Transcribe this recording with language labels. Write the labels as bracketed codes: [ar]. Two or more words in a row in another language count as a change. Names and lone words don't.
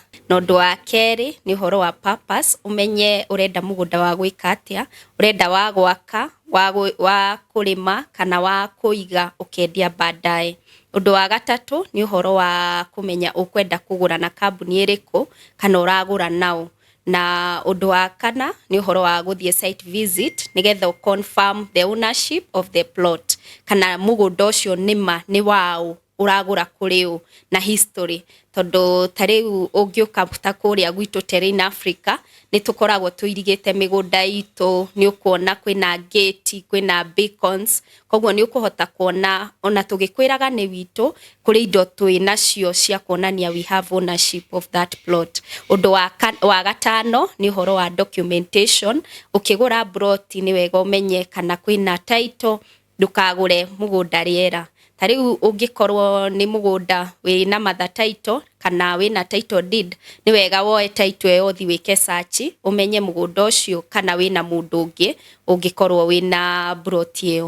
[ki] Na undu wa keri ni uhoro wa purpose, umenye urenda mugunda wa gwika atia, urenda wa gwaka, wa kurima kana wa kuiga ukendia baadaye. Undu wa gatatu ni uhoro wa kumenya ukwenda kugura na kambuni iriku kana uragura nao. Na undu wa kana ni uhoro wa guthie [en] site visit [ki] nigetha [en] confirm the ownership of the plot, [ki] kana mugunda ucio nima ni wao uragura kuriu na history. Tondu tariu ungiuka ta kuria gwitu Terrain Africa ni tukoragwo tuirigite migunda itu, ni ukuona kwina gate, kwina beacons, koguo ni ukuhota kuona ona tugikwiraga ni witu kuri indo twina cio cia kuonania [en] we have ownership of that plot. [ki] Undu wa gatano ni horo wa documentation. Ukigura plot ni wega umenye kana kwina title, ndukagure mugunda riera. Tariu ungikorwo ni mugunda wina [en] mother title [ki] kana wina [en] title deed, [ki] ni wega woe title yo thi wike search umenye mugunda ucio kana wina mundu ungi ungikorwo wina plot iyo.